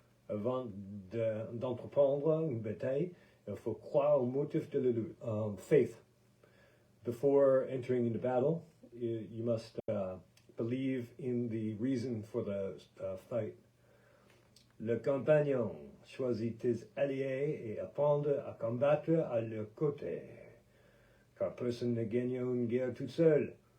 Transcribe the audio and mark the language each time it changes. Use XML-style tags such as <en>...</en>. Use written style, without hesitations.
<fr>Avant d'entreprendre une bataille, il faut croire au motif de la lutte.</fr> <en>Faith. Before entering into battle, you must believe in the reason for the fight.</en> <fr>Le compagnon choisit tes alliés et apprendre à combattre à leur côté. Car personne ne gagne une guerre tout seul.</fr>